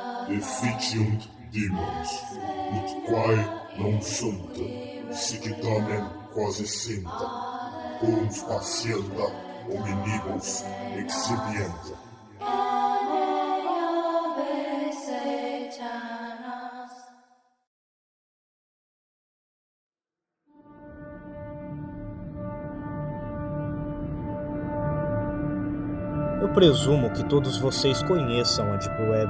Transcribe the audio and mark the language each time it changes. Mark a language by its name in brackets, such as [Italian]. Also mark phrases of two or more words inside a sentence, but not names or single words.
[Latin] Efficiunt demons, ut quae non sunt, sic tamen quasi sint, cum facienda hominibus exhibient. [Portuguese] Eu presumo que todos vocês conheçam a Deep Web.